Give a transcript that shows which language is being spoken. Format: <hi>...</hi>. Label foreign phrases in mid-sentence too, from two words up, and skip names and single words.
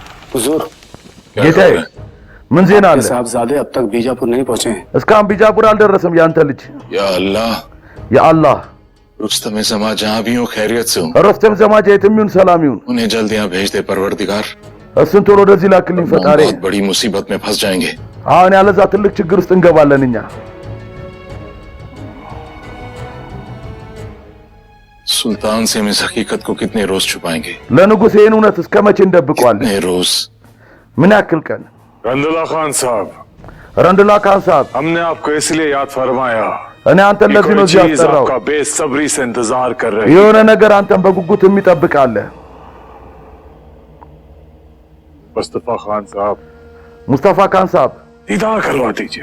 <hi>हुजूर,</hi> <am>ጌታዬ ምን ዜና አለ?</am> <hi>साहबजादे अब तक बीजापुर नहीं पहुंचे हैं।</hi> <am>እስካሁን ቢጃፑር አልደረሰም ያንተ ልጅ።</am> <hi>या अल्लाह,</hi> <am>የአላህ</am> <hi>रुस्तम जमा जहां भी हो खैरियत से हो,</hi> <am>ረስተም ዘማች የትም ይሁን ሰላም ይሁን</am> <hi>उन्हें जल्द यहाँ भेज दे परवरदिगार।</hi> <am>እሱን ቶሎ ወደዚህ ላክልኝ</am> <hi>हम</hi> <am>ፈጣሪ።</am> <hi>बहुत बड़ी मुसीबत में फंस जाएंगे।</hi> <am>አሁን ያለዛ ትልቅ ችግር ውስጥ እንገባለን እኛ።</am> <hi>सुल्तान से हम इस हकीकत को कितने रोज छुपाएंगे?</hi> <am>ለንጉሥ ይህን እውነት እስከ መቼ እንደብቀዋለን?</am> <hi>कितने रोज?</hi> <am>ምን ያክል ቀን?</am> <hi>रंदुल्ला खान साहब,</hi> <am>ረንዱላ ካን ሳብ</am> <hi>हमने आपको इसलिए याद फरमाया</hi> <am>እኔ አንተን</am> <hi>कि</hi> <am>ለዚህ ነው</am> <hi>कोई</hi> <am>እዚህ</am> <hi>चीज</hi> <am>ያስጠራው።</am> <hi>आपका बेसब्री से इंतजार कर रही है।</hi> <am>የሆነ ነገር አንተን በጉጉት የሚጠብቅ አለ።</am> <hi>मुस्तफा खान साहब,</hi> <am>ሙስጠፋ ካን ሳብ</am> <hi>दीदार करवा दीजिए।</hi>